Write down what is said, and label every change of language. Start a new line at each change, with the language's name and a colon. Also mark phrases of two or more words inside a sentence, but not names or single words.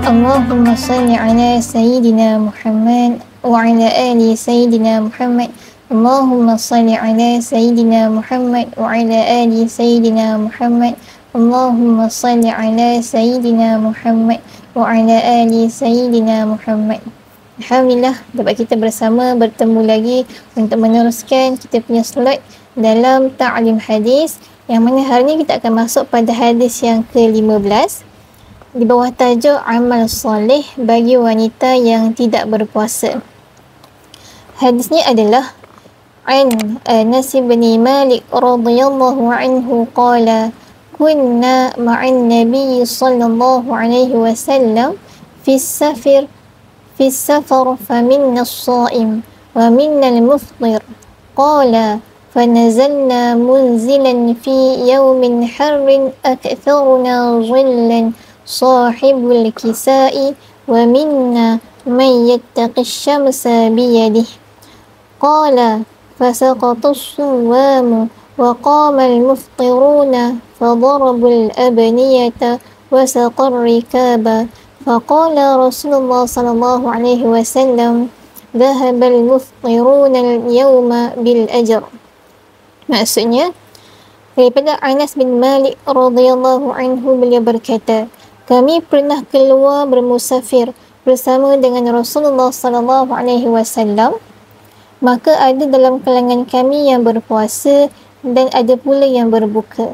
Arabic: اللهم صل على سيدنا محمد وعلى آل سيدنا محمد. اللهم صل على سيدنا محمد وعلى آل سيدنا محمد. اللهم صل على سيدنا محمد وعلى آل سيدنا محمد.
Malay: Alhamdulillah, dapat kita bersama bertemu lagi untuk meneruskan kita punya slot dalam ta'lim hadis, yang mana hari ini kita akan masuk pada hadis yang ke-15 di bawah tajuk amal soleh bagi wanita yang tidak berpuasa. Hadis ni adalah
Arabic: عن أنس بن مالك رضي الله عنه قال كنا مع النبي صلى الله عليه وسلم في سفر فمنا الصائم ومنا المفطر قال فنزلنا منزلا في يوم حر أكثرنا ظلا صاحب الكساء ومنا من يتق الشمس بيده قال فسقط الصوام وقام المفطرون فضربوا الأبنية وسقوا الركاب فقال رسول الله صلى الله عليه وسلم ذهب المفطرون اليوم بالأجر.
Malay: Maksudnya, daripada Anas bin Malik
Arabic: رضي الله عنه,
Malay: beliau berkata, kami pernah keluar bermusafir bersama dengan Rasulullah
Arabic: صلى الله عليه وسلم,
Malay: maka ada dalam kalangan kami yang berpuasa dan ada pula yang berbuka.